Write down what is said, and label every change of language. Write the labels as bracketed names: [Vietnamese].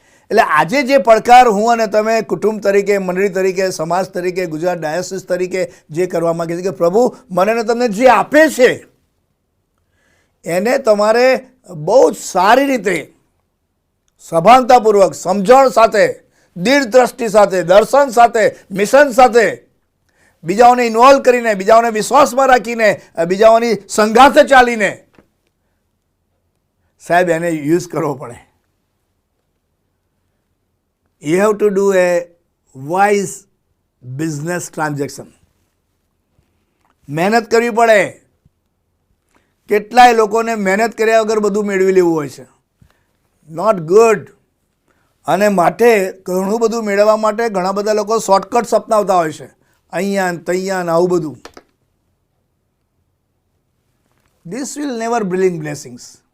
[Gujarati] એટલે આજે જે પડકાર હું અને તમે કુટુંબ તરીકે, મંડળી તરીકે, સમાજ તરીકે, ગુજરાત ડાયોસિસ તરીકે જે કરવા માગે છે કે પ્રભુ મને ને તમને જે આપે છે એને તમારે બહુ જ સારી રીતે, સભાનતાપૂર્વક, સમજણ સાથે, દીર્ઘ દ્રષ્ટિ સાથે, દર્શન સાથે, મિશન સાથે, બીજાઓને ઇન્વોલ્વ કરીને, બીજાઓને વિશ્વાસમાં રાખીને, બીજાઓની સંગાથે ચાલીને સાહેબ એને યુઝ કરવો પડે. [English] You have to do a wise business transaction. [Gujarati] મહેનત કરવી પડે. કેટલાય લોકોને મહેનત કર્યા વગર બધું મેળવી લેવું હોય છે. [English] Not good. [Gujarati] અને માટે ઘણું બધું મેળવવા માટે ઘણા બધા લોકો શોર્ટકટ્સ અપનાવતા હોય છે, અહીંયા ને તૈયા ને આવું બધું. [English] This will never bring blessings.